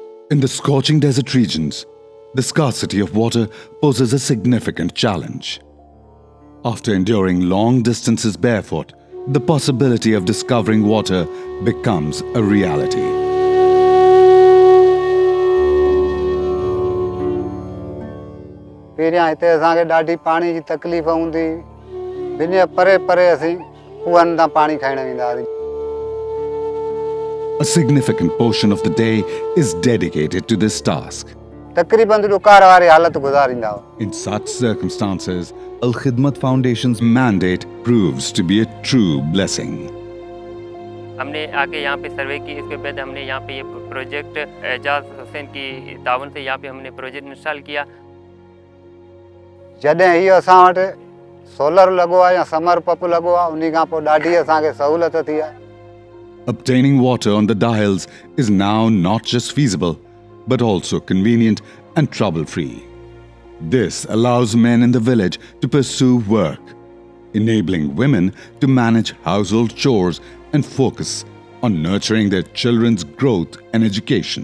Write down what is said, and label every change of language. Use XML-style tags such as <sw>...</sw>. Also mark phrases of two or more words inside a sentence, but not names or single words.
<en>In the scorching desert regions, the scarcity of water poses a significant challenge. After enduring long distances barefoot, the possibility of discovering water becomes a reality.</en> <sd>पहिरियां हिते असांखे ॾाढी पाणी जी तकलीफ़ हूंदी बिन परे परे असीं खूहनि तां पाणी खणण वेंदा हुआसीं.</sd> <en>A significant portion of the day is dedicated to this task.</en> <sd>तक़रीबन ॾुकार वारी हालत गुज़ारींदा हुआ.</sd> <en>In such circumstances, Alkhidmat Foundation's mandate proves to be a true blessing.</en> <hi>हमने आके यहाँ पे सर्वे की, इसके बाद हमने यहाँ पे ये प्रोजेक्ट एजाज हुसैन की तावन से यहाँ पे हमने</hi> <en>project install</en> <hi>किया.</hi> <sd>जॾहिं इहो असां वटि सोलर लॻो आहे या</sd> <en>submer pump</en> <sd>लॻो आहे उन खां पोइ ॾाढी असांखे सहूलियत थी आहे.</sd> <en>Obtaining water on the Dahils is now not just feasible, but also convenient and trouble-free. This allows men in the village to pursue work, enabling women to manage household chores and focus on nurturing their children's growth and education.</en>